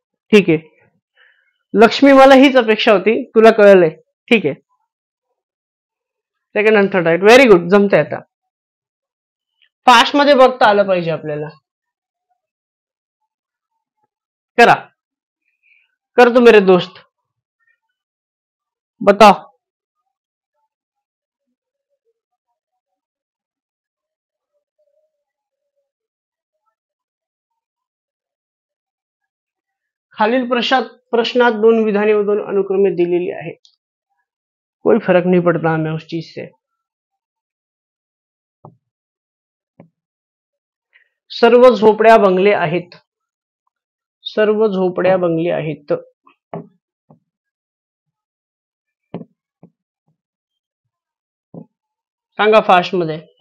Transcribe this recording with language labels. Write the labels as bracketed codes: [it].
[mr] ठीक आहे. लक्ष्मी, मला हीच अपेक्षा होती, तुला कळलंय. ठीक आहे. [en] second and third right, very good, [mr] जमतंय. आता फास्ट मध्ये बघता आलं पाहिजे आपल्याला. [hi] करा, कर तो मेरे दोस्त, बताओ. [mr] खालील प्रश्नात दोन विधाने व दोन अनुक्रमे दिलेली आहे. [hi] कोई फर्क नहीं पड़ता हमें उस चीज से. [mr] सर्व झोपड्या बंगले आहेत. सर्व झोपड्या बंगले आहेत. सांगा फास्ट मध्ये.